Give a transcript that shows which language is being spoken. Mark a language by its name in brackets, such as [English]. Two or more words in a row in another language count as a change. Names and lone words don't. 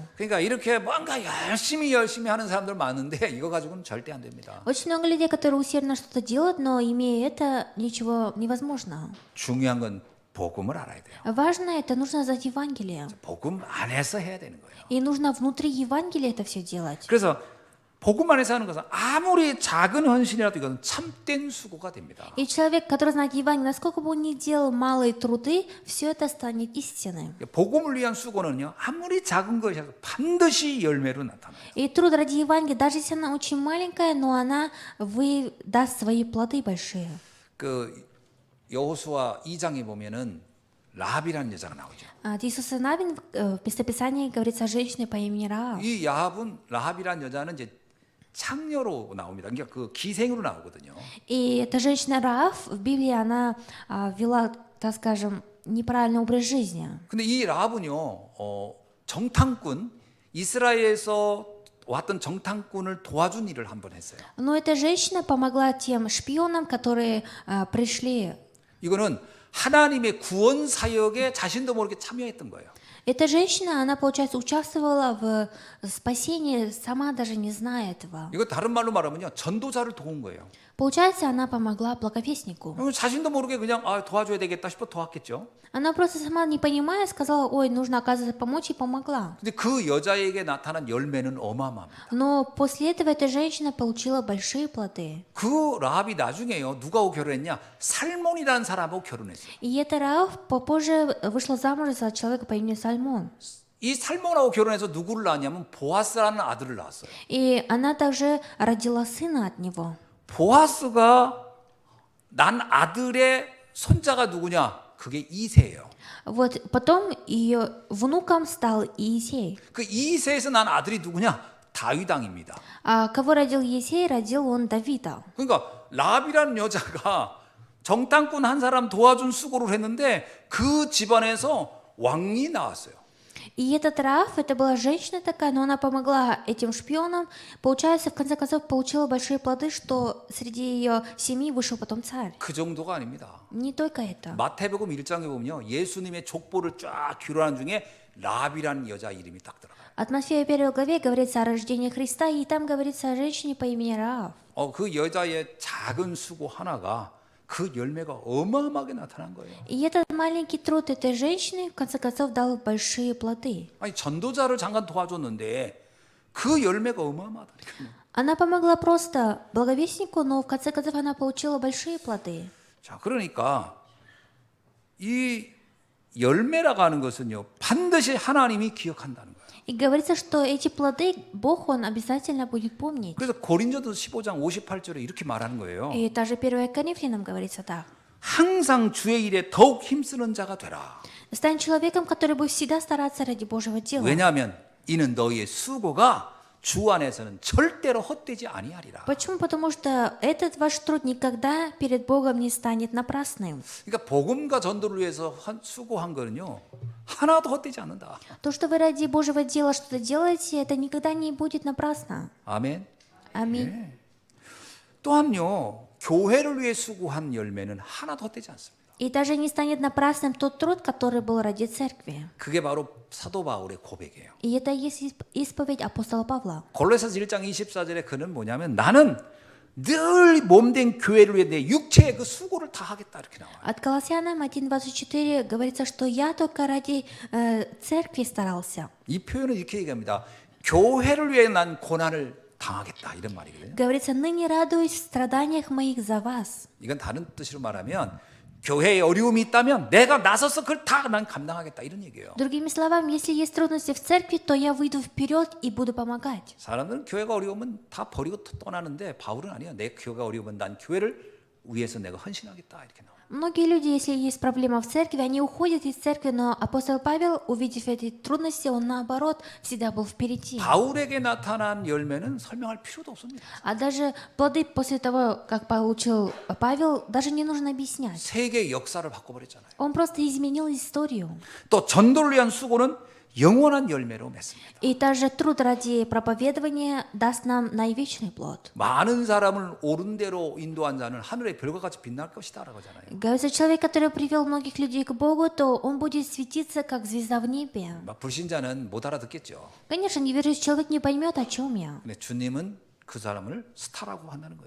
[Korean] 그러니까 이렇게 뭔가 열심히 하는 사람들 많은데 이거 가지고는 절대 안 됩니다. [Russian] Очень много людей, которые усердно что-то делают, но имея это, ничего невозможно. [Korean] 중요한 건 복음을 알아야 돼요. [Russian] Важно это, нужно знать Евангелие. [Korean] 복음 안에서 해야 되는 거예요. [Russian] И нужно внутри Евангелия это все делать. [Korean] 그래서 복음 안에서 하는 것은 아무리 작은 헌신이라도 이건 참된 수고가 됩니다. [Russian] И человек, который знает Евангелие, насколько бы он ни делал малые труды, все это станет истиной. [Korean] 복음을 위한 수고는요 아무리 작은 것이라도 반드시 열매로 나타나요. [Russian] И труд ради Евангелия, даже если она очень маленькая, но она даст свои плоды большие. [Korean] 그 여호수아 2장에 보면은 라합이라는 여자가 나오죠. [Russian] От Иисуса Навин в местописании говорится о женщине по имени Раав. [Korean] 이 라합이라는 여자는 이제 창녀로 나옵니다. 그러니까 그 기생으로 나오거든요. [Russian] И эта женщина Раав в Библии, она вела, так скажем, неправильный образ жизни. [Korean] 근데 이 라합은요, 정탐꾼 이스라엘에서 왔던 정탐꾼을 도와준 일을 한번 했어요. [Russian] Но эта женщина помогла тем шпионам, которые пришли. [Korean] 이거는 하나님의 구원 사역에 자신도 모르게 참여했던 거예요. [Russian] Эта женщина, она, получается, участвовала в спасении, сама даже не зная этого. [Korean] 이거 다른 말로 말하면요, 전도자를 도운 거예요. [Russian] Получается, она помогла благовестнику. [Korean] 자신도 모르게 그냥 도와줘야 되겠다 싶어 도왔겠죠. [Russian] Она просто сама не понимая сказала, ой, нужно, оказывается, помочь, и помогла. [Korean] 근데 그 여자에게 나타난 열매는 어마어마합니다. [Russian] Но после этого эта женщина получила большие плоды. [Korean] 그 라합이 나중에요, 누가하고 결혼했냐? 살몬이라는 사람하고 결혼했어요. [Russian] И эта Раав попозже вышла замуж за человека по имени Сальмон. [Korean] 이 살몬하고 결혼해서 누구를 낳았냐면 보아스라는 아들을 낳았어요. [Russian] И она также родила сына от него. [Korean] 보아스가 난 아들의 손자가 누구냐? 그게 이새예요. [Russian] Вот потом ее внуком стал Иисей. [Korean] 그 이새에서 난 아들이 누구냐? 다윗 왕입니다. [Russian] А кого родил Иисей? Родил он Давида. [Korean] 그러니까 라합이라는 여자가 정탐꾼 한 사람 도와준 수고를 했는데 그 집안에서 왕이 나왔어요. [Russian] И этот Раав, это была женщина такая, но она помогла этим шпионам. Получается, в конце концов, получила большие плоды, что среди ее семьи вышел потом царь. [Korean] 그 정도가 아닙니다. [Russian] Не только это. [Korean] 마태복음 1장에 보면요. 예수님의 족보를 쫙 귀로하는 중에 라비라는 여자 이름이 딱 들어가요. [Russian] От Матфея 1 главе говорится о рождении Христа, и там говорится о женщине по имени Раав. [Korean] 그 여자의 작은 수고 하나가 그 열매가 어마어마하게 나타난 거예요. [Russian] И этот маленький труд этой женщины, в конце концов, дал большие плоды. [Korean] 아니 전도자를 잠깐 도와줬는데 그 열매가 어마어마하다니까요. [Russian] Она помогла просто благовестнику, но в конце концов она получила большие плоды. [Korean] 자, 그러니까 이 열매라고 하는 것은요. 반드시 하나님이 기억한다는 거예요. [Russian] И говорится, что эти плоды Бог, Он обязательно будет помнить. [Korean] 그래서 고린도서 15장 58절에 이렇게 말하는 거예요. [Russian] И даже 1 Коринфянам говорится так. [Korean] 항상 주의 일에 더욱 힘쓰는 자가 되라. [Russian] Стань человеком, который будет всегда стараться ради Божьего дела. [Korean] 왜냐하면 이는 너희의 수고가 주 안에서는 절대로 헛되지 아니하리라. [Russian] Почему? Потому что этот ваш труд никогда перед Богом не станет напрасным. [Korean] 그러니까 복음과 전도를 위해서 수고한 거는요. 하나도 헛되지 않는다. [Russian] То, что вы ради Божьего дела что-то делаете, это никогда не будет напрасно. [Korean] 아멘. [Russian] Аминь. [Korean] 또한요. 교회를 위해 수고한 열매는 하나도 헛되지 않습니다. [Russian] И даже не станет напрасным тот труд, который был ради церкви. [Korean] 그게 바로 사도 바울의 고백이에요. [Russian] И это и есть исповедь апостола Павла. [Korean] 골로새서 1장 24절에 그는 뭐냐면 나는 늘 몸된 교회를 위해 내 육체의 그 수고를 다 하겠다 이렇게 나와요. [Russian] От Колоссянам 1:24 говорится, что я только ради церкви старался. [Korean] 이 표현은 이렇게 얘기합니다. 교회를 위해 난 고난을 당하겠다 이런 말이거든요. [Russian] Говорится, ныне радуюсь в страданиях моих за вас. [Korean] 이건 다른 뜻으로 말하면 교회에 어려움이 있다면 내가 나서서 그걸 다 난 감당하겠다 이런 얘기예요. [Russian] Другими словами, если есть трудности в церкви, то я выйду вперед и буду помогать. [Korean] 사람들은 교회가 어려우면 다 버리고 떠나는데 바울은 아니야. 내 교회가 어려우면 난 교회를 위해서 내가 헌신하겠다 이렇게 나와요. [Russian] Многие люди, если есть проблема в церкви, они уходят из церкви, но апостол Павел, увидев эти трудности, он наоборот всегда был впереди. [Korean] 바울에게 나타난 열매는 설명할 필요도 없습니다. [Russian] А даже плоды после того, как получил Павел, даже не нужно объяснять. [Korean] 세계의 역사를 바꿔버렸잖아요. [Russian] Он просто изменил историю. [Korean] 또 전도를 위한 수고는 영원한 열매로 맺습니다. [Russian] И также труд ради проповедования даст нам наивечный плод. [Korean] 많은 사람을 옳은 대로 인도한 자는 하늘의 별과 같이 빛날 것이다라고 하잖아요. [Russian] Говорится, человек, который привел многих людей к Богу, то он будет светиться, как звезда в небе. [Korean] 막 불신자는 못 알아듣겠죠. [Russian] Конечно, неверующий человек не поймет, о чем я. [Korean] 근데 주님은 그 사람을 스타라고 한다는 거예요.